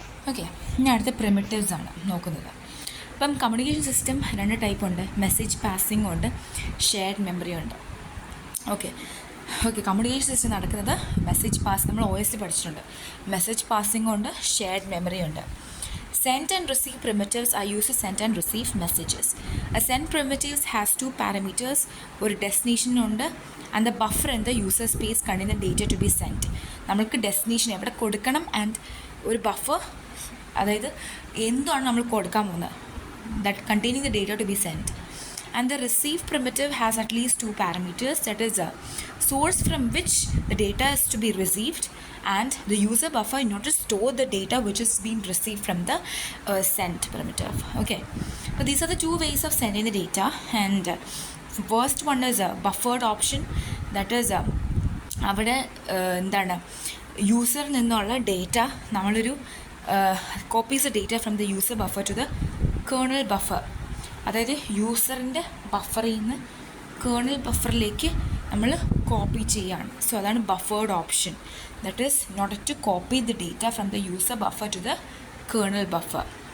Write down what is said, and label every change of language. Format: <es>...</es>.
<ml>Okay, ഇനി അടുത്ത primitives ആണ് നോക്കുന്നത്. അപ്പം കമ്മ്യൂണിക്കേഷൻ സിസ്റ്റം 2 ടൈപ്പ് ഉണ്ട്. മെസ്സേജ് പാസിംഗ് ഉണ്ട്, ഷെയർഡ് മെമ്മറി ഉണ്ട്. ഓക്കെ, കമ്മ്യൂണിക്കേഷൻ സിസ്റ്റം നടക്കുന്നത് മെസ്സേജ് പാസ്, നമ്മൾ OS പഠിച്ചിട്ടുണ്ട്. മെസ്സേജ് പാസിംഗ് ഉണ്ട്, ഷെയർഡ് മെമ്മറി ഉണ്ട്.</ml> <en>Send and receive primitives are used to send and receive messages. A send primitives has 2 parameters,</en> <ml>ഒരു destination ഉണ്ട്</ml> <en>And the buffer in the user space containing the data to be send.</en> <ml>നമ്മൾക്ക് destination എവിടെ കൊടുക്കണം and ഒരു buffer, അതായത് എന്താണ് നമ്മൾ കൊടുക്കാൻ പോകുന്നത്,</ml> <en>that containing the data to be sent. And the receive primitive has at least 2 parameters, that is a source from which the data is to be received and the user buffer in order to store the data which is being received from the sent primitive. Okay, so these are the 2 ways of sending the data, and first one is a buffered option, that is</en> <ml>അവിടെ എന്താണ് യൂസറിൽ നിന്നുള്ള data നമ്മളൊരു</ml> <en>Copies data from the user buffer to the kernel buffer.</en> <ml>അതായത് യൂസറിൻ്റെ ബഫറിൽ നിന്ന് kernel ബഫറിലേക്ക് നമ്മൾ copy ചെയ്യുകയാണ്.</ml> <en>So അതാണ് buffered option, that is in order to copy the data from the user buffer to the kernel buffer.</en>